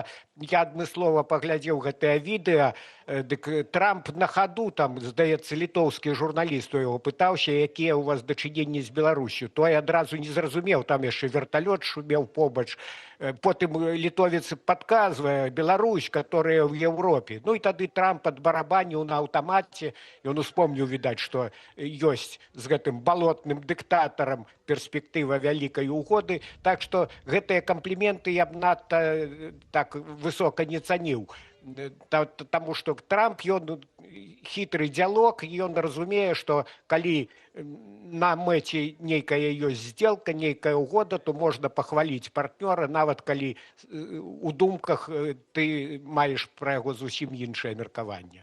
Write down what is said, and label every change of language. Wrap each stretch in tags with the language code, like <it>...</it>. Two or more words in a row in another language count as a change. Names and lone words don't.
<be>Я адмыслова паглядзеў гэтае відэа, дык Трамп на хаду, там, здаецца, літоўскі журналіст у яго пытаўся, якія ў вас дачыненні з Беларусю. Той адразу не зразумеў, там яшчэ верталёт шумеў побач. Потым літовец падказвае Беларусь,</be> <ru>которая в Европе.</ru> <be>Ну і тады Трамп адбарабаніў на аўтамаце, ён успомніў, відаць, што ёсць з гэтым балотным дыктатарам перспектыва вялікай угоды. Так што гэтыя кампліменты я б надта так высока не цаніў. Таму што Трамп, ён хітры дзялок, і ён разумее, што калі на мэце нейкая ёсць здзелка, нейкая угода, то можна пахваліць партнёра, нават калі у думках ты маеш пра яго зусім іншае меркаванне.</be>